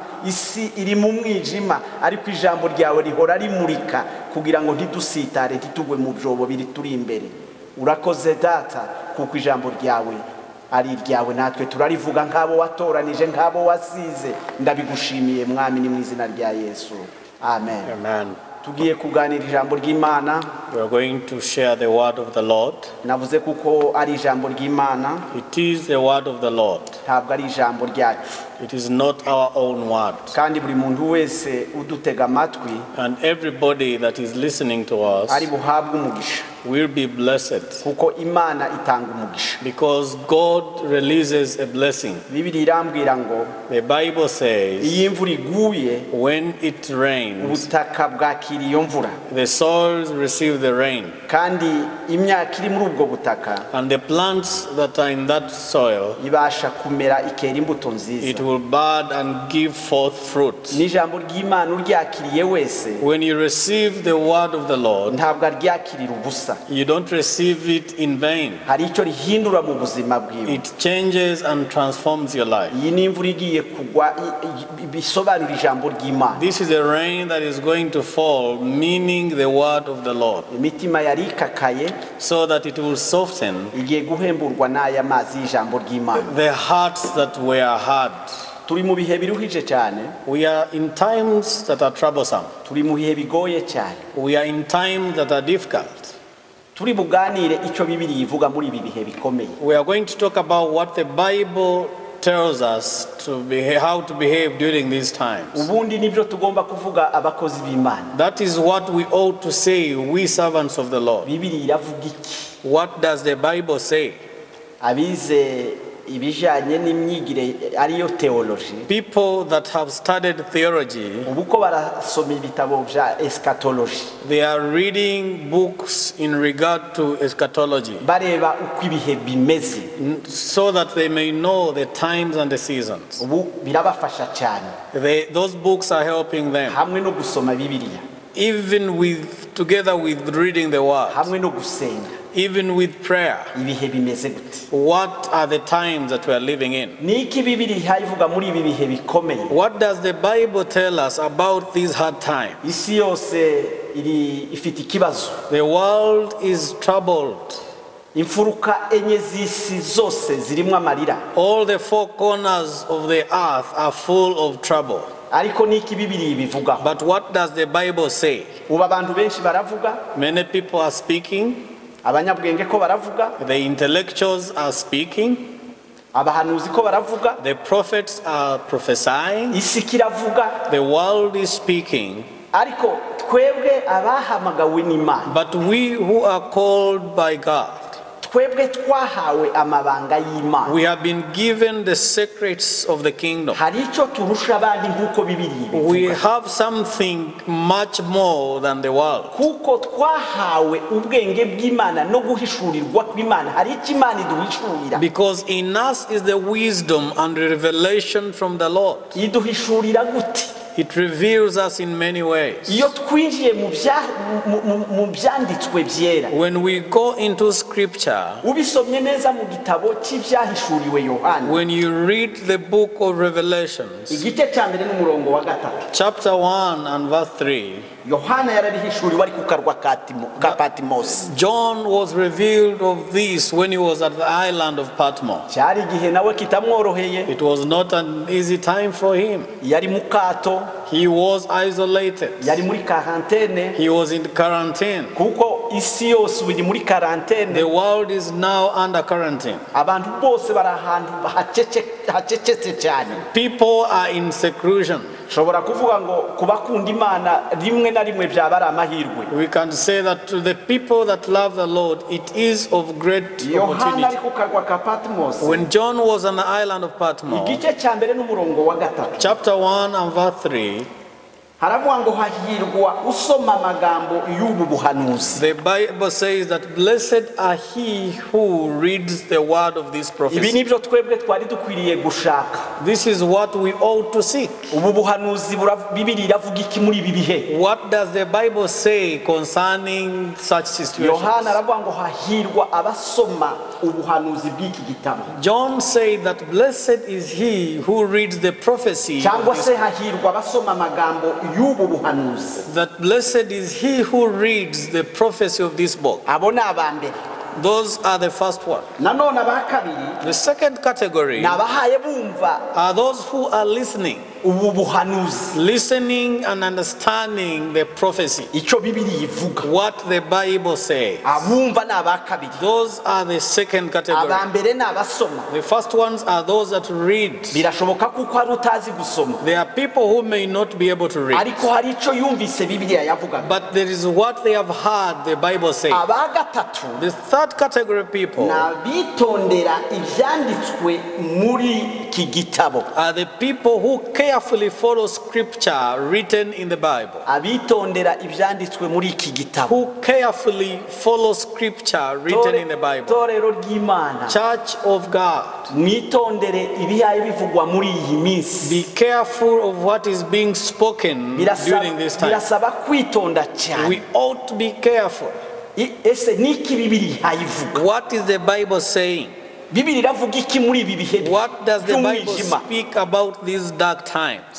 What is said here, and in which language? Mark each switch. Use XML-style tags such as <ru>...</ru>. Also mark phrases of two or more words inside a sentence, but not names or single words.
<rw>Isi iri mu mwijima, ariko ijambo ryawe rihora rimurika kugira ngo ntidusitare, ntitugwe mu byobo biri turi imbere. Urakoze Data, kuko ijambo ryawe ari iryawe, natwe turarivuga nk'abo watoranije, nk'abo wasize. Ndabigushimiye Mwami, ni mu izina rya Yesu, amen. Amen. Tugiye kuganira ijambo ry'Imana.</rw> <en>We are going to share the word of the Lord.</en> <rw>Navuze kuko ari ijambo ry'Imana,</rw> <en>It is the word of the Lord.</en> <rw>ntabwo ari ijambo ryacu.</rw> <en>It is not our own word.</en> <rw>Kandi buri muntu wese udutega amatwi</rw> <en>And everybody that is listening to us</en> <rw>ari buhabwe umugisha,</rw> <en>will be blessed,</en> <rw>kuko Imana itanga umugisha.</rw> <en>because God releases a blessing.</en> <rw>Bibiliya irambwira ngo</rw> <en>The Bible says,</en> <rw>iyo imvura iguye,</rw> <en>when it rains,</en> <rw>ubutaka bwakira iyo mvura,</rw> <en>the soils receive the rain,</en> <rw>kandi imyaka iri muri ubwo butaka</rw> <en>and the plants that are in that soil,</en> <rw>ibasha kumera ikera imbuto nziza.</rw> <en>it will bud and give forth fruit.</en> <rw>N'ijambo ry'Imana uryakiriye wese</rw> <en>When you receive the word of the Lord,</en> <rw>ntabwo aryakirira ubusa,</rw> <en>you don't receive it in vain.</en> <rw>hari icyo rihindura mu buzima bwiwe.</rw> <en>It changes and transforms your life.</en> <rw>Iyi ni imvura igiye kugwa, bisobanura ijambo ry'Imana.</rw> <en>This is a rain that is going to fall, meaning the word of the Lord,</en> <rw>Imitima yari ikakaye</rw> <en>so that it will soften</en> <rw>igiye guhemburwa n'aya mazi y'ijambo ry'Imana.</rw> <en>the hearts that were hard.</en> <rw>Turi mu bihe biruhije cyane,</rw> <en>We are in times that are troublesome.</en> <rw>turi mu bihe bigoye cyane.</rw> <en>We are in times that are difficult.</en> <rw>Turi buganire icyo Bibiliya ivuga muri ibi bihe bikomeye.</rw> <en>We are going to talk about what the Bible tells us to behave, how to behave during these times.</en> <rw>Ubundi nibyo tugomba kuvuga abakozi b'Imana.</rw> <en>That is what we ought to say, we servants of the Lord.</en> <rw>Bibiliya iravuga iki?</rw> <en>What does the Bible say?</en> <rw>Abize ibijanye n'imyigire ariyo theology,</rw> <en>People that have studied theology,</en> <rw>ubu ko barasoma ibitabo bya eschatology,</rw> <en>they are reading books in regard to eschatology,</en> <rw>bareba uko ibihe bimeze.</rw> <en>so that they may know the times and the seasons.</en> <rw>Ubu birabafasha cyane,</rw> <en>Those books are helping them,</en> <rw>hamwe no gusoma Bibiliya,</rw> <en>even together with reading the word,</en> <rw>hamwe no gusenga.</rw> <en>even with prayer.</en> <rw>Ibihe bimeze gute?</rw> <en>What are the times that we are living in?</en> <rw>Niki Bibiliya ivuga muri ibi bihe bikomeye?</rw> <en>What does the Bible tell us about these hard times?</en> <rw>Isi yose ifite ikibazo.</rw> <en>The world is troubled.</en> <rw>Imfuruka enye z'isi zose zirimo amarira.</rw> <en>All the four corners of the earth are full of trouble.</en> <rw>Ariko niki Bibiliya ibivuga?</rw> <en>But what does the Bible say?</en> <rw>Ubu abantu benshi baravuga,</rw> <en>Many people are speaking,</en> <rw>abanyabwenge ko baravuga,</rw> <en>the intellectuals are speaking,</en> <rw>abahanuzi ko baravuga,</rw> <en>the prophets are prophesying,</en> <rw>isi kiravuga,</rw> <en>the world is speaking,</en> <rw>ariko twebwe abahamagawe n'Imana,</rw> <en>but we who are called by God,</en> <rw>twebwe twahawe amabanga y'Imana.</rw> <en>We have been given the secrets of the kingdom.</en> <rw>Hari icyo turusha abandi nk'uko Bibiliya</rw> <en>We</en> <rw>ibivuga.</rw> <en>have something much more than the world.</en> <rw>Kuko twahawe ubwenge bw'Imana no guhishurirwa kw'Imana. Hari icyo Imana iduhishurira.</rw> <en>Because in us is the wisdom and revelation from the Lord.</en> <rw>Iduhishurira gute?</rw> <en>It reveals us in many ways.</en> <rw>Iyo twinjiye mu byanditswe byera,</rw> <en>When we go into scripture,</en> <rw>ubisomye neza mu gitabo cy'ibyahishuriwe Yohana,</rw> <en>when you read the book of Revelations,</en> <rw>igice cya mbere n'umurongo wa 3,</rw> <en>chapter 1 and verse 3,</en> <rw>Yohana yarabihishuriwe ari ku karwa ka Patmos.</rw> <en>John was revealed of this when he was at the island of Patmos.</en> <rw>Cyari igihe nawe kitamworoheye,</rw> <en>It was not an easy time for him.</en> <rw>yari mu kato,</rw> <en>He was isolated.</en> <rw>yari muri karantene,</rw> <en>He was in quarantine.</en> <rw>kuko isi yose iri muri karantene.</rw> <en>The world is now under quarantine.</en> <rw>Abantu bose bari ahantu hacecetse cyane.</rw> <en>People are in seclusion.</en> <rw>Nshobora kuvuga ngo kubakunda Imana rimwe na rimwe byaba ari amahirwe.</rw> <en>We can say that to the people that love the Lord, it is of great</en> <rw>Yohana ari</rw> <en>opportunity.</en> <rw>ku karwa ka Patmos,</rw> <en>When John was on the island of Patmos,</en> <rw>igice cya mbere n'umurongo wa 3,</rw> <en>chapter 1 and verse 3,</en> <rw>haravuga ngo hahirwa usoma amagambo y'ubu buhanuzi.</rw> <en>the Bible says that blessed are he who reads the word of this</en> <rw>Ibi</rw> <en>prophecy.</en> <rw>nibyo twebwe twari dukwiriye gushaka.</rw> <en>This is what we ought to seek.</en> <rw>Ubu buhanuzi Bibiliya iravuga iki muri ibi bihe?</rw> <en>What does the Bible say concerning such situations?</en> <rw>Yohana aravuga ngo hahirwa abasoma ubuhanuzi bw'iki gitabo,</rw> <en>John said that blessed is he who reads the prophecy of</en> <rw>cyangwa</rw> <en>this,</en> <rw>se hahirwa abasoma amagambo y'ubu buhanuzi.</rw> <en>that blessed is he who reads the prophecy of this book.</en> <rw>Abo ni abambere.</rw> <en>Those are the first one.</en> <rw>Nanone aba kabiri</rw> <en>The second category</en> <rw>ni abahaye bumva</rw> <en>are those who are listening,</en> <rw>ubu buhanuzi,</rw> <en>listening and understanding the prophecy,</en> <rw>icyo Bibiliya ivuga.</rw> <en>what the Bible says.</en> <rw>Abumva ni aba kabiri.</rw> <en>Those are the second category.</en> <rw>Abambere ni abasoma.</rw> <en>The first ones are those that read.</en> <rw>Birashoboka kuko hari utazi gusoma,</rw> <en>There are people who may not be able to read,</en> <rw>ariko hari icyo yumvise Bibiliya yavugaga.</rw> <en>but there is what they have heard the Bible say.</en> <rw>Aba gatatu</rw> <en>The third category of people</en> <rw>ni abitondera ibyanditswe muri iki gitabo.</rw> <en>are the people who carefully follow scripture written in the Bible.</en> <rw>Abitondera ibyanditswe muri iki gitabo.</rw> <en>Who carefully follow scripture written in the Bible.</en> <rw>Torero ry'Imana,</rw> <en>Church of God,</en> <rw>mwitondere ibihaye bivugwa muri iyi minsi.</rw> <en>be careful of what is being spoken during this time.</en> <rw>Birasaba kwitonda cyane.</rw> <en>We ought to be careful.</en> <rw>Ese niki Bibiliya ivuga?</rw> <en>What is the Bible saying?</en> <rw>Bibiliya iravuga iki muri ibi bihe</rw> <en>What does the Bible</en> <rw>by'umwijima?</rw> <en>speak about these dark times?</en>